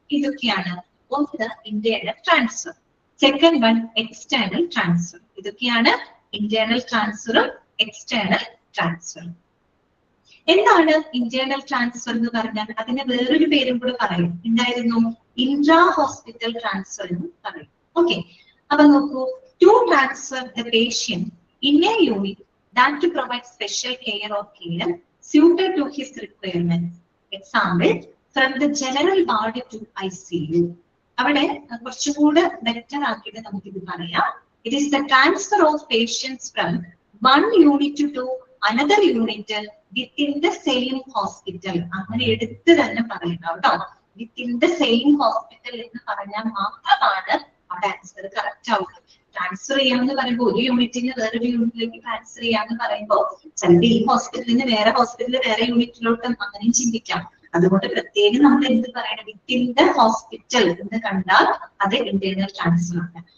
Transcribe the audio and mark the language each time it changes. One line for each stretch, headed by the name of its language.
Malayalam: ഇതൊക്കെയാണ്, ഒന്ന് internal transfer, second one external transfer. ഇതൊക്കെയാണ് ഇന്റേണൽ ട്രാൻസ്ഫറും എക്സ്റ്റേണൽ ട്രാൻസ്ഫറും. എന്താണ് ഇന്റേണൽ ട്രാൻസ്ഫർ എന്ന് പറഞ്ഞാൽ, അതിന് വേറൊരു പേരും കൂടെ പറയും, എന്തായിരുന്നു, ഇൻട്രാ ഹോസ്പിറ്റൽ ട്രാൻസ്ഫർ എന്ന് പറയും. ഓക്കെ, അപ്പൊ നോക്കൂ,
English: To transfer the patient in a unit that to provide special care or care suited to his requirements. Example, from the general ward to ICU.
Malayalam: അവിടെ കുറച്ചുകൂടെ ബെറ്റർ ആക്കിയിട്ട് നമുക്ക് ഇത് പറയാം.
English: It is the transfer of patients from one unit to another unit within the same hospital.
Malayalam: അങ്ങനെ എടുത്ത് തന്നെ പറയണം കേട്ടോ.
English: Within the same hospital
Malayalam: എന്ന് പറഞ്ഞാൽ മാത്രമാണ് അവിടെ ആൻസർ കറക്റ്റ് ആവുക. ട്രാൻസ്ഫർ ചെയ്യാമെന്ന് പറയുമ്പോൾ ഒരു യൂണിറ്റിന് വേറൊരു യൂണിറ്റിലേക്ക് ട്രാൻസ്ഫർ ചെയ്യാമെന്ന് പറയുമ്പോൾ ചിലപ്പോൾ ഈ ഹോസ്പിറ്റലിൽ നിന്ന് വേറെ ഹോസ്പിറ്റലിൽ വേറെ യൂണിറ്റിലോട്ടും അങ്ങനെയും ചിന്തിക്കാം. അതുകൊണ്ട് പ്രത്യേകം നമ്മൾ എന്ത് പറയണം,
English: within the hospital
Malayalam: എന്ന് കണ്ടാൽ അത് ഇന്റേണൽ ട്രാൻസ്ഫർ ആണ്.